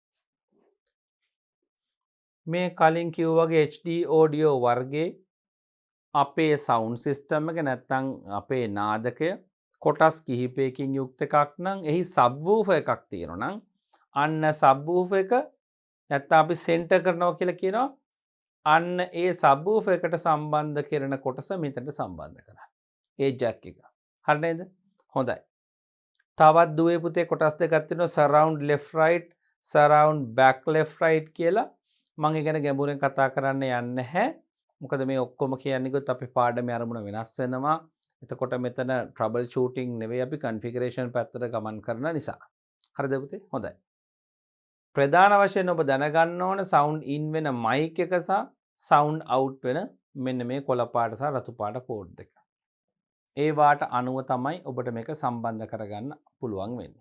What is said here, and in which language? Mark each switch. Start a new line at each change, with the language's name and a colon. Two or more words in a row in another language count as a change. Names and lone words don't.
Sinhala: මේ කලින් කිව්වා වගේ
English: HD audio
Sinhala: වර්ගයේ අපේ සවුන්ඩ් සිස්ටම් එක නැත්නම් අපේ නාදකය කොටස් කිහිපයකින් යුක්ත එකක් නම් එහි සබ්වූෆර් එකක් තියෙනවා නම් අන්න සබ්වූෆර් එක නැත්නම් අපි සෙන්ටර් කරනවා කියලා කියනවා. අන්න ඒ සබ්වූෆර් එකට සම්බන්ධ කරන කොටස මෙතනට සම්බන්ධ කරන්න. ඒ ජැක් එක. හරි නේද? හොඳයි. තවත් දුවේ පුතේ කොටස් දෙකක් තියෙනවා
English: surround left right, surround back left right
Sinhala: කියලා. මම ඒ ගැන ගැඹුරෙන් කතා කරන්න යන්නේ නැහැ. මොකද මේ ඔක්කොම කියන්නේ ගොත් අපේ පාඩමේ අරමුණ වෙනස් වෙනවා. එතකොට මෙතන
English: trouble shooting
Sinhala: නෙවෙයි අපි configuration පැත්තට ගමන් කරන නිසා. හරිද පුතේ? හොඳයි. ප්‍රධාන වශයෙන් ඔබ දැනගන්න ඕන
English: sound in
Sinhala: වෙන mic එක සහ
English: sound out
Sinhala: වෙන මෙන්න මේ කොළ පාට සහ රතු පාට පෝට් දෙක. ඒ වාට අනුව තමයි ඔබට මේක සම්බන්ධ කරගන්න පුළුවන් වෙන්නේ.